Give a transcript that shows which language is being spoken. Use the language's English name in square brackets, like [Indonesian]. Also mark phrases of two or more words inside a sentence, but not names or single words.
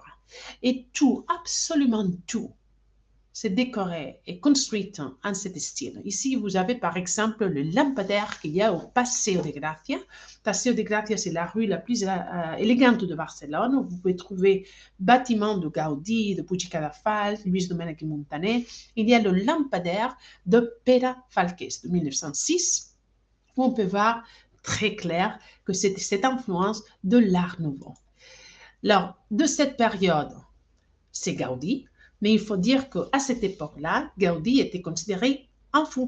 [French] Et tout, absolument tout, c'est décoré et construit en cet style. Ici, vous avez par exemple le lampadaire qu'il y a au Paseo de Gracia. Paseo de Gracia, c'est la rue la plus élégante de Barcelone, où vous pouvez trouver bâtiments de Gaudí, de Puig i Cadafalch, Luis Domènech i Montaner. Il y a le lampadaire de Pere Falqués de 1906, où on peut voir très clair que c'est cette influence de l'Art Nouveau. Alors, de cette période, c'est Gaudí, mais il faut dire qu'à cette époque-là, Gaudí était considéré un fou.